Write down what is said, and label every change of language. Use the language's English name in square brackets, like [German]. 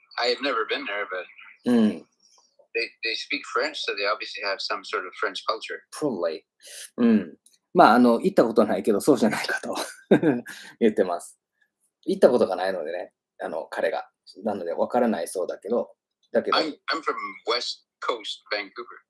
[English] I have never been there, but they speak French, so they obviously have some sort of French culture. Probably. [Japanese] まあ、行ったことないけど、そうじゃないかと言ってます。行ったことがないのでね、彼が。なので、わからないそうだけど。 [English] I'm from West Coast, Vancouver.